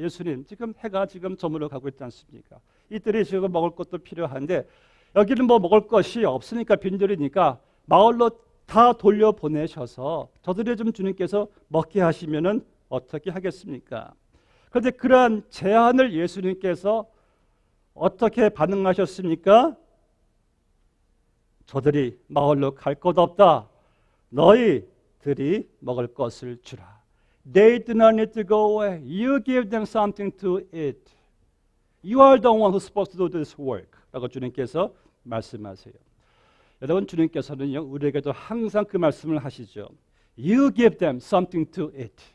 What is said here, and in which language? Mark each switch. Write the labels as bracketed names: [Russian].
[Korean] 예수님, 지금 해가 지금 저물어 가고 있지 않습니까? 이들이 지금 먹을 것도 필요한데 여기는 뭐 먹을 것이 없으니까 빈들이니까 마을로 다 돌려보내셔서 저들이 좀 주님께서 먹게 하시면은 어떻게 하겠습니까? 그런데 그러한 제안을 예수님께서 어떻게 반응하셨습니까? 저들이 마을로 갈 것 없다. 너희들이 먹을 것을 주라. [English] They do not need to go away. You give them something to eat. You are the one who's supposed to do this work. [Korean] 라고 주님께서 말씀하세요. 여러분, 주님께서는 우리에게도 항상 그 말씀을 하시죠. [English] You give them something to eat.